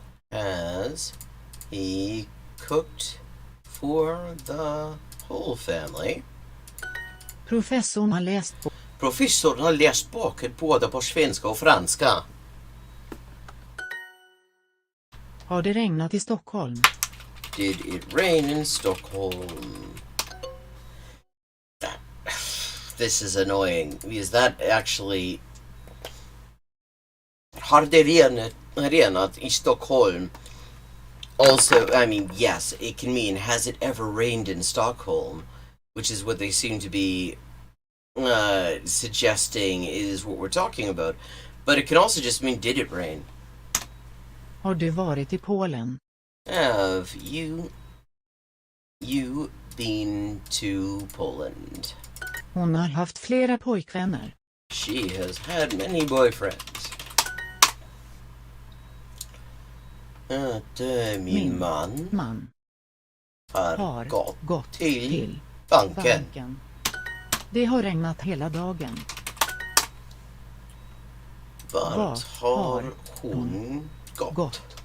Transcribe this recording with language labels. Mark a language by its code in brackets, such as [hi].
[en] Has he cooked for the whole family? [sv] Professorn har läst boken både på svenska och franska. Har det regnat i Stockholm? [en] Did it rain in Stockholm? This is annoying because that actually... [sv] Har det renat i Stockholm? [en] Also, I mean, yes, it can mean has it ever rained in Stockholm? Which is what they seem to be suggesting is what we're talking about. But it can also just mean did it rain? [sv] Har du varit i Polen? [en] Have you been to Poland? [sv] Hon har haft flera pojkvänner. [en] She has had many boyfriends. [sv] Min man har gått till banken. Det har regnat hela dagen. Vart har hon gått?